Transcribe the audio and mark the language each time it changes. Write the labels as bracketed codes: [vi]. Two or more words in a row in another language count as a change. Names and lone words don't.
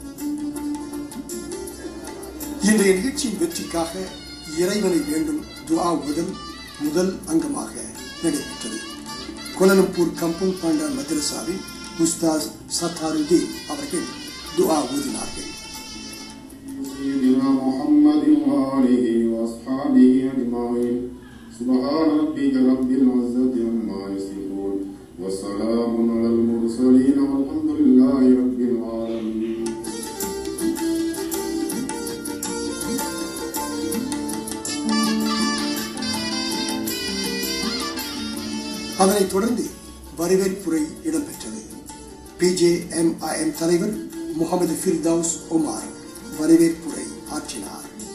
[ta] இன்றைய நிகழ்ச்சியின் வெற்றிக்காக இறைவனை வேண்டும் துஆ முதல் அங்கமாக நடைபெற்றது. கோலாலம்பூர் கம்பங் பாண்டா மதரசாவின் உஸ்தாஸ் சத்தாருதீன் அவர்கள் துஆ ஓதினார்கள். [ar] محمد وآله وأصحابه أجمعين سبحان ربك رب العزة عما يصفون وسلام على المرسلين والحمد لله رب العالمين. [ta] அதனைத் தொடர்ந்து வரவேற்புரை இடம்பெற்றது. PJNIM தலைவர் முகமது ஃபிர்தௌஸ் உமார் வரவேற்புரை ஆற்றினார்.